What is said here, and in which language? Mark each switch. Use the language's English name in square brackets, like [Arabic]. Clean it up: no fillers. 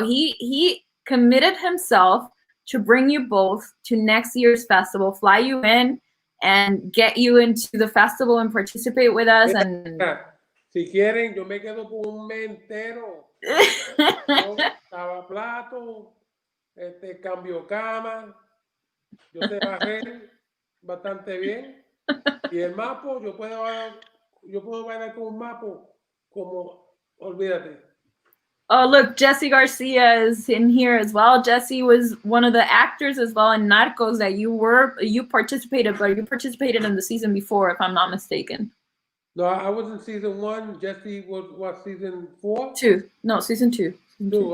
[English] He committed himself to bring you both to next year's festival, fly you in and get you into the festival and participate with us. And [Spanish] si quieren, yo me quedo por un mes entero. Yo lavo plato, cambio cama, yo sé barrer bastante bien. Y el mapo, yo puedo bailar con un mapo como, olvídate. [English] Oh, look, Jesse Garcia is in here as well. Jesse was one of the actors as well in Narcos that you participated, but you participated in the season before, if I'm not mistaken. No, I was in season 1. Jesse was what, season 4? 2. No, season 2. Season 2.